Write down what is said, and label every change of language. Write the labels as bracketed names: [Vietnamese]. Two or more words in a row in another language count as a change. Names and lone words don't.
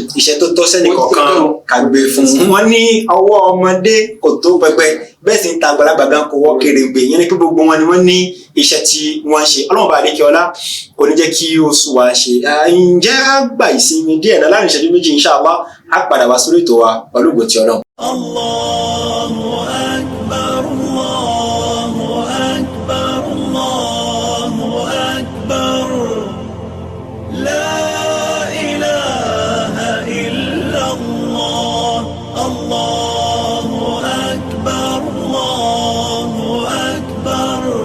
[Yoruba] Iṣẹ́ tó tọ́ sẹ́ni kọ̀ọ̀kan kàgbé fún un. Wọ́n ní ọwọ́ ọmọdé kò tó pẹpẹ bẹ́ẹ̀ sì ń ta àgbàlagbà gan kò wọ́ kèrègbè yẹn ni pé gbogbo wọn ni wọ́n ní iṣẹ́ tí wọ́n ṣe. Ọlọ́run bá àdékẹ́ ọlá kò ní jẹ́ kí oṣù wa ṣe. Ǹjẹ́ á gba ìsinmi díẹ̀ náà láàrin ìṣẹ́jú méjì inshallah á padà wá sórí ètò wa pẹ̀lú ògo ti Ọlọ́run. [Arabic] الله أكبر الله أكبر الله أكبر. لا إله إلا الله. الله أكبر الله أكبر.